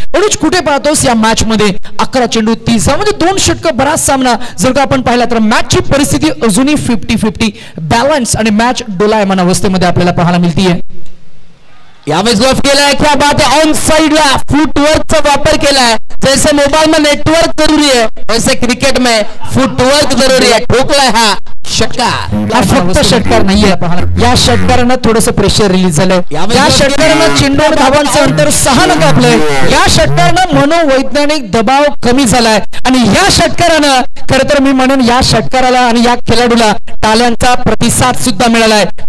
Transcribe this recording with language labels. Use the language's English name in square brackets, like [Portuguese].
[Marathi] अनुज, कुठे पाहतोस या मॅच मध्ये 11 चेंडू 30 म्हणजे 2 षटक बराच सामना जर का आपण पाहिला तर मॅचची परिस्थिती अजूनही 50-50 बॅलन्स आणि मॅच डोलायमान अवस्थेमध्ये आपल्याला पाहायला मिळतीये. यावेळेस गॉफ केलाय, [Hindi] क्या बात है. [Marathi] ऑन साइडला फुटवर्कचा वापर केलाय. [Hindi] जैसे मोबाइल में नेटवर्क जरूरी है वैसे क्रिकेट में फुटवर्क जरूरी है. [Marathi] ठोकलाय हा षटकार. हा फक्त षटकार नाहीये, या षटकारानं थोडंसं प्रेशर रिलीज झालंय. या षटकारानं चेंडूवर धावांचं अंतर 6 न कापलंय. या षटकारानं मनोवैज्ञानिक दबाव कमी झालाय आणि या षटकारानं खरं तर मी म्हणेन या षटकाराला आणि या खेळाडूला टाळ्यांचा प्रतिसाद सुद्धा मिळालाय.